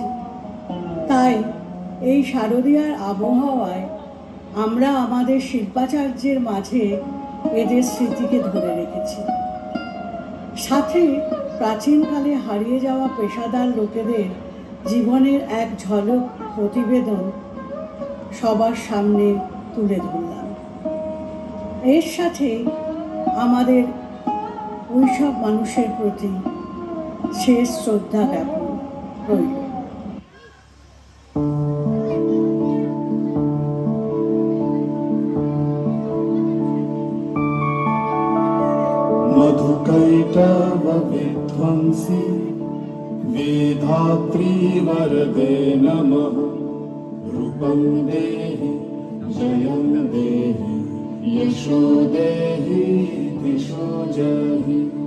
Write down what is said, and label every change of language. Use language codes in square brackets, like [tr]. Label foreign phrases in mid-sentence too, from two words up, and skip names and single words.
[bn] তাই এই শারদীয়ার আবহাওয়ায় আমরা আমাদের শিল্পাচার্যের মাঝে এদের স্মৃতিকে ধরে রেখেছি, সাথে প্রাচীনকালে হারিয়ে যাওয়া পেশাদার লোকেদের জীবনের এক ঝলক প্রতিবেদন সবার সামনে তুলে ধরলাম। এর সাথে আমাদের ওইসব মানুষের প্রতি শেষ শ্রদ্ধা জ্ঞাপন রইল। [sa] मधुकैटव विध्वंसी वेधात्री वरदे नमः रूपं देहि जयं देहि यशो देहि दिशो जहि